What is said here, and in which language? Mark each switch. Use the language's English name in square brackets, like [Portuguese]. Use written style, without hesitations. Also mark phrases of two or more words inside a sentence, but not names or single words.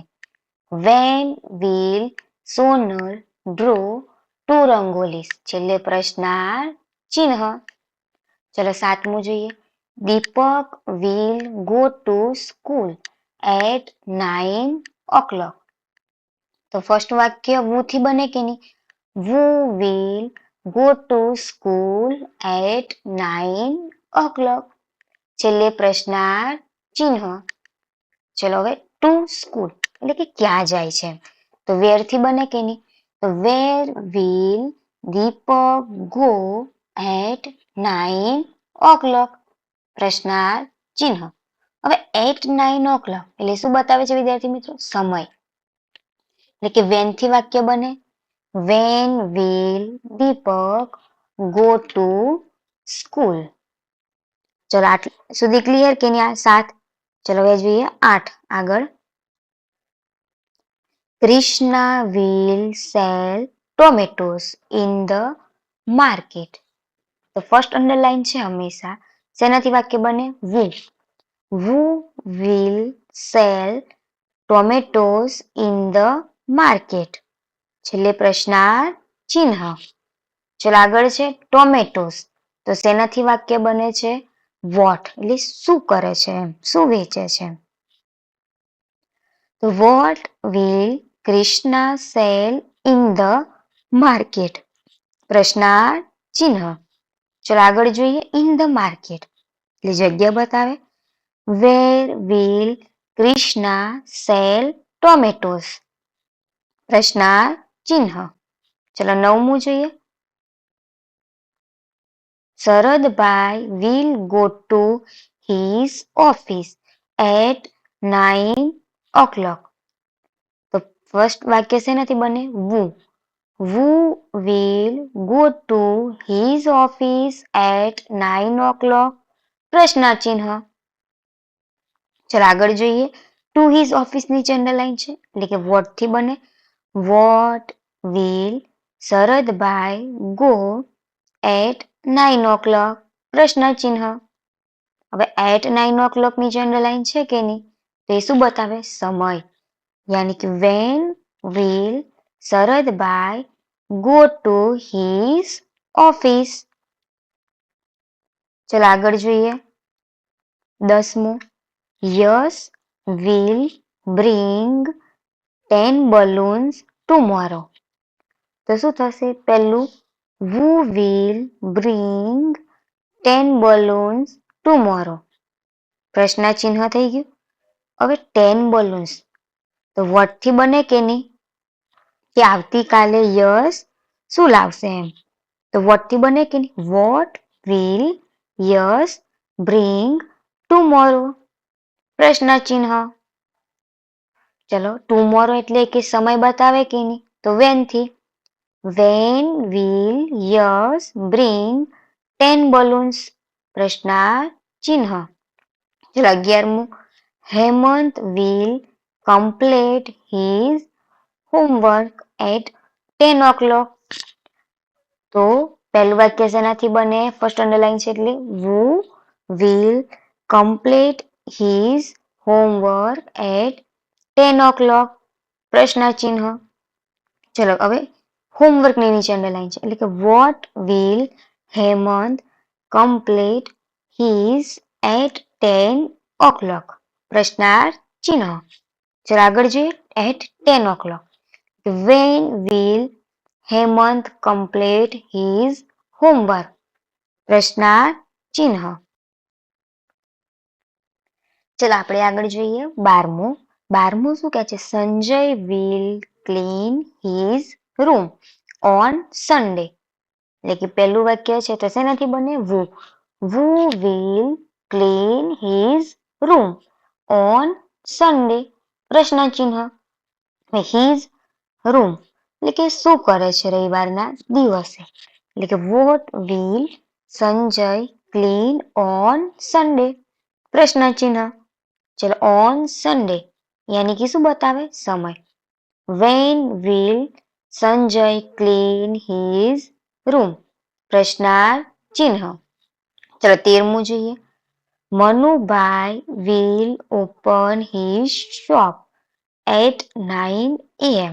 [English] When will Sonal draw 2 rangolis. [Gujarati] છેલ્લે પ્રશ્નાર્થ ચિહ્ન. ચલો સાતમું જોઈએ. [English] Deepak will go to school at 9 o'clock. [Gujarati] તો ફર્સ્ટ વાક્ય વુ થી બને કે નહીં? [English] who will go to school at 9 o'clock. [Gujarati] છેલ્લે પ્રશ્નાર્થ ચિહ્ન. ચલો હવે [English] to school [Gujarati] એટલે કે ક્યાં જાય છે. તો વેર થી બને કે નહીં? તો [English] where will Deepak go at 9 o'clock. [Gujarati] પ્રશ્નાર્થ ચિહ્ન. હવે [English] at 9 o'clock [Gujarati] એટલે શું બતાવે છે વિદ્યાર્થી મિત્રો? સમય. એટલે કે વેન થી વાક્ય બને. [English] when will Deepak go to school. [Gujarati] ચલો આટલું સુધી ક્લિયર કે નહીં? આ 7. ચલો હવે જોઈએ 8 આગળ. [English] Krishna will sell tomatoes in the market. [Gujarati] તો [English] first underline [Gujarati] છે હંમેશા. શેનાથી વાક્ય બને? [English] who. who will sell tomatoes in the market. [Gujarati] છેલ્લે પ્રશ્નાર્થ ચિહ્ન. ચલો આગળ છે ટોમેટોસ. તો શેનાથી વાક્ય બને છે? વોટ એટલે શું કરે છે એમ, શું વેચે છે. [English] To what will Krishna sell in the market. [Gujarati] પ્રશ્નાર્થ ચિહ્ન. ચલો આગળ જોઈએ. [English] in the market [Gujarati] એટલે જગ્યા બતાવે. [English] where will Krishna sell tomatoes. [Gujarati] પ્રશ્નાર્થ ચિહ્ન. ચલો નવમું જોઈએ. [English] શરદભાઈ will go to his office at 9 o'clock. [Gujarati] તો ફર્સ્ટ વાક્ય શેનાથી બને? [English] who. who will go to his office at 9 o'clock. [Gujarati] પ્રશ્નાર્થ ચિહ્ન. ચલો આગળ જોઈએ. [English] to his office [Gujarati] નીચે અંડરલાઈન છે એટલે કે વોટ થી બને [English] what will Sharadbhai go at 9 o'clock [Gujarati] પ્રશ્ન ચિહ્ન. હવે [English] at 9 o'clock [Gujarati] નીચે અંડરલાઈન છે કે નહીં તો એ શું બતાવે સમય યાની કે [English] when will Sharadbhai go to his office. [Gujarati] ચલો આગળ જોઈએ 10મું [English] Yas will bring 10 balloons tomorrow. [Gujarati] તો શું થશે પહેલું [English] who will bring 10 balloons tomorrow. [Gujarati] પ્રશ્ન ચિહ્ન થઈ ગયું. હવે 10 balloons તો what થી બને કે નહીં કે આવતીકાલે યસ શું લાવશે એમ તો what થી બને કે નહીં [English] what will યસ bring tomorrow. [Gujarati] પ્રશ્ન ચિહ્ન. ચલો ટુમોરો એટલે કે સમય બતાવે કે નહીં તો when થી [English] when will યસ bring 10 balloons. [Gujarati] પ્રશ્ન ચિહ્ન. ચલો 11મું [English] હેમંત will complete his homework at 10 o'clock. [Gujarati] તો પહેલું વાક્ય શેનાથી બને [English] first underline [Gujarati] છે એટલે [English] who will complete his homework at 10 o'clock. [Gujarati] પ્રશ્ન ચિહ્ન. ચલો હવે હોમવર્ક ની નીચે અંડરલાઈન છે એટલે કે [English] what will હેમંત complete his at 10 o'clock. [Gujarati] પ્રશ્નાર્થ ચિહ્ન. ચલો આગળ જોઈએ [English] at 10 o'clock. when will હેમંત complete his homework. [Gujarati] પ્રશ્નાર્થ ચિહ્ન. ચલો આપણે આગળ જોઈએ 12મું. 12મું શું કહે છે [English] સંજય will clean his room on Sunday. [Gujarati] એટલે કે પહેલું વાક્ય છે તો શેનાથી બને [English] who will clean his room on Sunday. [Gujarati] પ્રશ્ન ચિહ્ન. [English] his room [Gujarati] એટલે કે શું કરે છે રવિવારના દિવસે એટલે કે [English] what will સંજય clean on Sunday. [Gujarati] પ્રશ્ન ચિહ્ન. ચલો [English] on Sunday [Gujarati] યાની કે શું બતાવે સમય [English] when will સંજય clean his room. [Gujarati] પ્રશ્નાર્થ ચિહ્ન. ચલો 13મું જોઈએ [English] મનુભાઈ will open his shop at 9 AM.